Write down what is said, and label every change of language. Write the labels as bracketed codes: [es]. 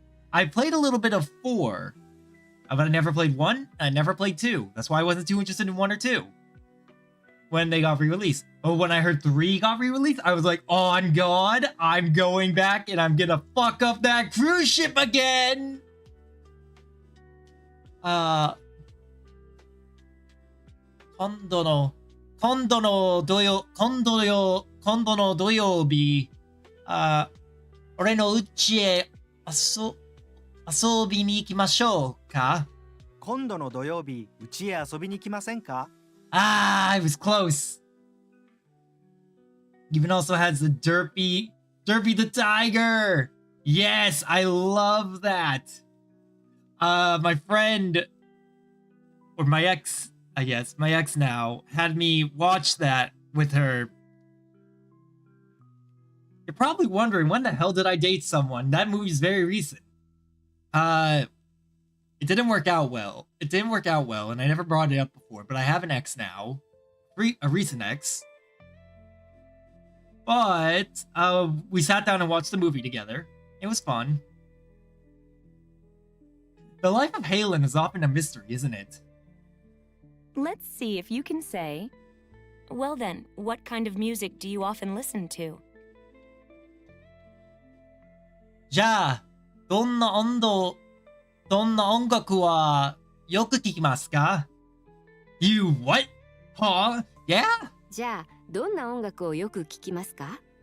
[en] I played a little bit of 4, but I never played 1, I never played 2. That's why I wasn't too interested in 1 or 2 when they got re-released. But when I heard 3 got re-released, I was like, on God, I'm going back and I'm gonna fuck up that cruise ship again! [ja] 今度の土曜日、俺の家へ遊びに行きましょうか? 今度の土曜日、家へ遊びに来ませんか? [en] I was close. Even also has the Derpy the Tiger. Yes, I love that. My friend, or my ex, I guess, my ex now, had me watch that with her. You're probably wondering, when the hell did I date someone? That movie's very recent. It didn't work out well. And I never brought it up before, but I have an ex now. A recent ex. But, we sat down and watched the movie together. It was fun. The life of Halen is often a mystery, isn't it? Let's see if you can say, well then, what kind of music do you often listen to? [ja] じゃあ、どんな音楽はよく聞きますか? [en] You what? Huh? Yeah? [ja] じゃあ、どんな音楽をよく聞きますか？